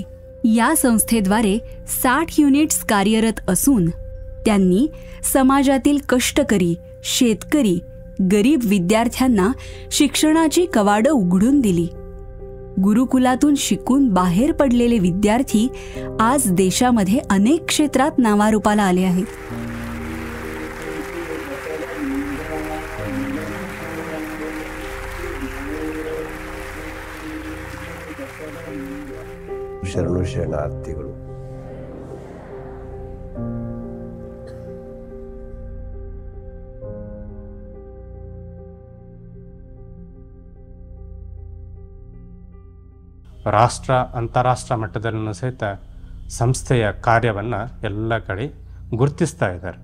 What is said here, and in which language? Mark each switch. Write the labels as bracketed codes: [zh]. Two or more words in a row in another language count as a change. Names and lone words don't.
[mr] या संस्थेद्वारे 60 युनिट्स कार्यरत असून त्यांनी समाजातील कष्टकरी, शेतकरी, गरीब विद्यार्थ्यांना शिक्षणाची कवाडं उघडून दिली. गुरुकुलातून शिकून बाहेर पडलेले विद्यार्थी आज देशामध्ये अनेक क्षेत्रात नावारूपाला आले आहेत. [kn] ಶರಣಾರ್ಥಿಗಳು. ರಾಷ್ಟ್ರ ಅಂತಾರಾಷ್ಟ್ರ ಮಟ್ಟದಲ್ಲೂ ಸಹಿತ ಸಂಸ್ಥೆಯ ಕಾರ್ಯವನ್ನು ಎಲ್ಲ ಕಡೆ ಗುರುತಿಸ್ತಾ ಇದ್ದಾರೆ.